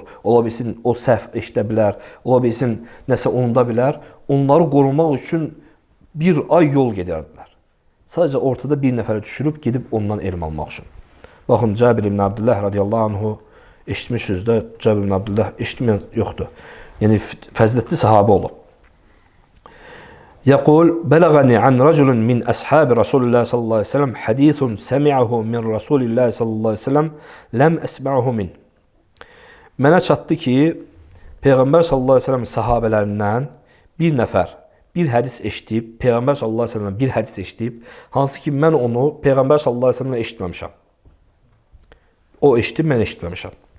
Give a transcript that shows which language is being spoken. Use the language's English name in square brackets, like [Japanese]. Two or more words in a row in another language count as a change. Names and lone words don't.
[Azerbaijani] Ola bilsin o səhv eşidə bilər, ola bilsin nəsə unuda bilər. Onları qorumaq üçün bir ay yol gedərdilər. Sadəcə ortada bir nəfərə düşürüb gedib ondan elm almaq üçün. Baxın, Cabir ibn Abdullah [Arabic] رضي الله عنه [Azerbaijani] eşitmişsiniz də, Cabir ibn Abdullah eşitməyən yoxdur. Yəni fəzilətli sahabə olub. [Arabic] يقول بلغني عن رجل من أصحاب رسول الله صلى الله عليه وسلم حديث سمعه من رسول الله صلى الله عليه وسلم لم أسمعه منه. [Azerbaijani] Mənə çatdı ki, Peyğəmbər [Arabic] صلى الله عليه وسلم [Azerbaijani] sahabələrindən bir nəfər bir hədis eşitib, Peyğəmbər [Arabic] صلى الله عليه وسلم [Azerbaijani] bir hədis eşitib, hansı ki mən onu Peyğəmbər [Arabic] صلى الله عليه وسلم [Azerbaijani] eşitməmişəm. O eşitib, mən eşitməmişəm.